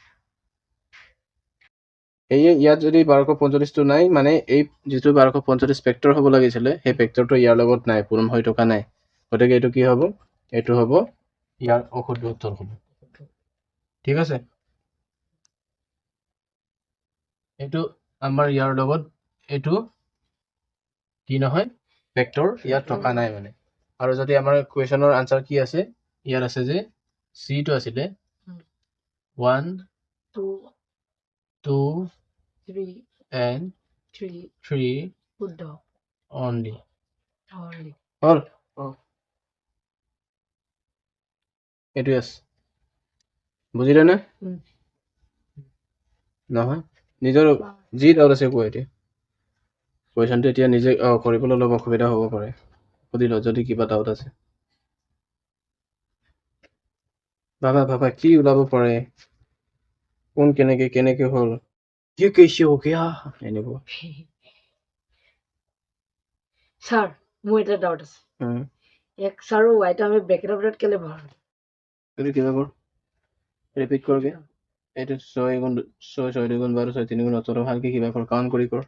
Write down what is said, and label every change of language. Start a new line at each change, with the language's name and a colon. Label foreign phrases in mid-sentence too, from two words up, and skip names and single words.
Assamese: এই ইয়াত যদি 1245 টো নাই মানে এই যেটো 1245 ফেক্টৰ হ'ব লাগিছিলে সেই ফেক্টৰটো ইয়াৰ লগত নাই পূৰণ হৈ থকা নাই গতিকে এইটো কি হ'ব এইটো হ'ব ইয়াৰ অশুদ্ধ উত্তৰ হ'ব ঠিক আছে এইটো আমাৰ ইয়াৰ লগত এইটো কি নহয় ফেক্টৰ ইয়াত থকা নাই মানে আৰু যদি আমাৰ
English: question answer
Assamese: কি আছে ইয়াৰ আছে যে সি টো আছিলে 1 2 2 3
English: and 3
Assamese: শুদ্ধ
English: only only
Assamese: হল এইটো আছে বুজিলে নে নহয় নিজৰ যি ডাউট আছে কোৱা এতিয়া কুৱেশ্যনটো এতিয়া নিজে কৰিবলৈ অলপ অসুবিধা হ'ব পাৰে সুধি লওঁ যদি কিবা ডাউট আছে ভাবা কি ওলাব পাৰে কোন কেনেকে হ'ল
Hindi: ये कैसे हो गया
Assamese: এনেকুৱা স্যার মোৰ এটা ডাউট আছে x আৰু y টো আমি ব্ৰেকেটৰ ভিতৰত কেলে ভৰাম তুমি কিবা কৰ ৰিপিট কৰগে এইটো 6 গুণ 6 2 গুণ 12 6 3 গুণ 18 ভালকে কিবা কৰ কাউন্ট কৰি কৰ